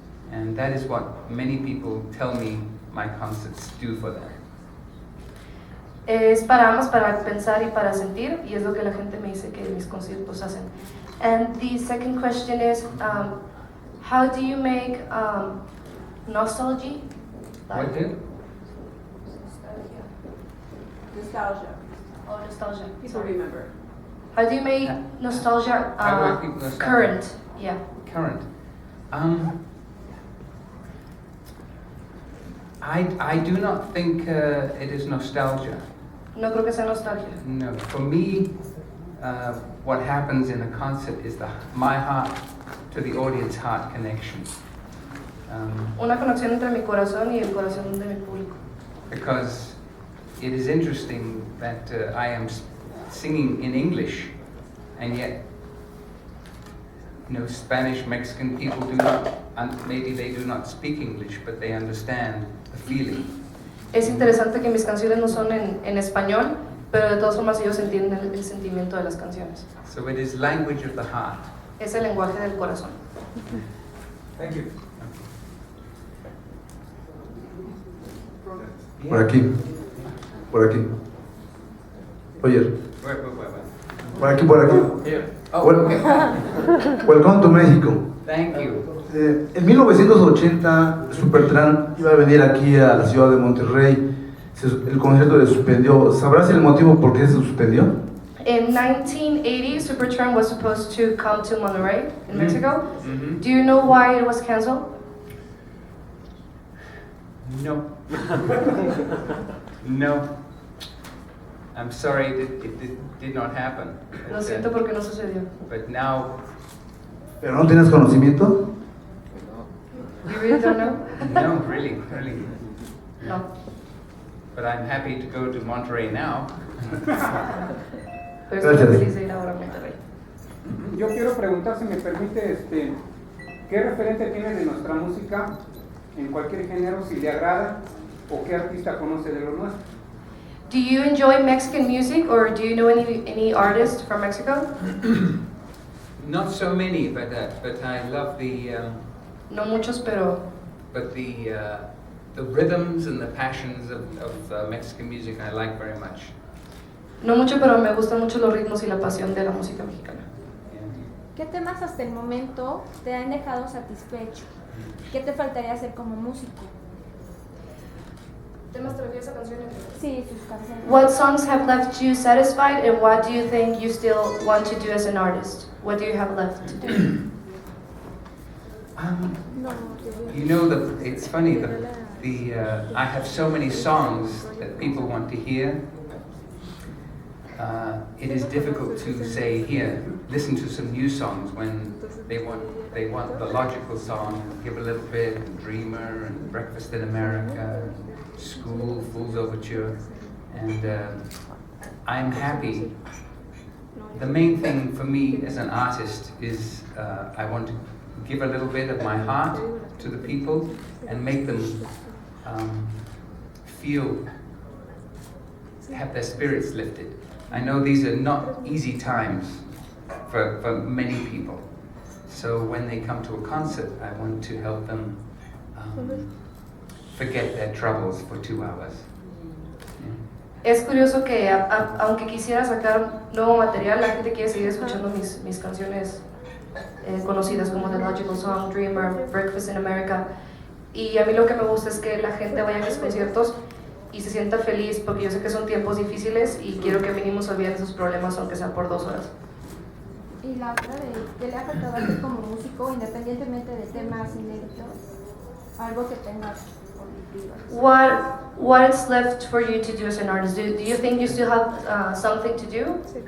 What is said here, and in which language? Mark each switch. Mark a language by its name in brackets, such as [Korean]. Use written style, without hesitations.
[English] And that is what many people tell me my concerts do for them. [Spanish] Es para ambas, para pensar y para sentir, y es lo que la gente me dice que mis conciertos hacen. [English] And the second question is, how do you make nostalgia? What do? Nostalgia. Oh, nostalgia. People Sorry. remember. How do you make nostalgia How do I keep nostalgia? current? Yeah. Current. I do not think it is nostalgia. [Spanish] No creo que sea nostalgia. [English] No, for me, what happens in a concert is my heart to the audience heart connection. [Spanish] Una conexión entre mi corazón y el corazón de mi público. [English] Because it is interesting that I am singing in English, and yet, Spanish, Mexican people do not, maybe they do not speak English, but they understand the feeling. [Spanish] Es interesante que mis canciones no son en español, pero de todas formas ellos entienden el sentimiento de las canciones. [English] So it is language of the heart. [Spanish] Es el lenguaje del corazón. [English] Thank you. [Spanish] Por aquí. Por aquí. Roger. [English] Where? [Spanish] Por aquí, por aquí. [English] Here. Oh, Well- okay. Welcome to México. Thank you. [Spanish] En 1980, SUPERTRAMP iba a venir aquí a la ciudad de Monterrey. El concierto se suspendió. ¿Sabrás el motivo por qué se suspendió? [English] In 1980, SUPERTRAMP was supposed to come to Monterrey in Mexico. Mhm. Do you know why it was canceled? No. No. I'm sorry, it did not happen. [Spanish] Lo siento porque no sucedió. [English] But now, [Spanish] ¿Pero no tienes conocimiento? [English] You really don't know? no, really. No. But I'm happy to go to Monterrey now. [Spanish] Pero estoy Gracias. feliz de ir ahora a Monterrey. Yo quiero preguntar, si me permite, ¿qué referente tiene de nuestra música en cualquier género, si le agrada, o qué artista conoce de lo nuestro? [English] Do you enjoy Mexican music, or do you know any artist from Mexico? Not so many, but I love the [Spanish] No muchos, pero [English] rhythms and the passions of Mexican music I like very much. [Spanish] no mucho, pero me gustan mucho los ritmos y la pasión de la música mexicana. ¿Qué temas hasta el momento te han dejado satisfecho? ¿Qué te faltaría hacer como músico? ¿Temas te refieres a canciones? Sí, sus canciones. [English] What songs have left you satisfied, and what do you think you still want to do as an artist? What do you have left to do? No, It's funny, I have so many songs that people want to hear. It is difficult to say, here, listen to some new songs when they want the logical song, Give a Little Bit, and Dreamer, and Breakfast in America, and School, Fool's Overture, and I'm happy. The main thing for me as an artist is I want to give a little bit of my heart to the people and make them have their spirits lifted. I know these are not easy times for many people. So when they come to a concert, I want to help them forget their troubles for 2 hours. [Spanish] Es curioso que aunque quisiera sacar nuevo material, la gente quiere seguir escuchando mis canciones conocidas como The Logical Song, Dreamer, Breakfast in America. Y a mí lo que me gusta es que la gente vaya a mis conciertos y se sienta feliz, porque yo sé que son tiempos difíciles y quiero que mínimo se olviden sus problemas, aunque sea por 2 horas. Y la otra, ¿qué le ha faltado a ti como músico, independientemente de temas inéditos? Algo que tengas por vivir. [English] What is left for you to do as an artist? Do you think you still have something to do?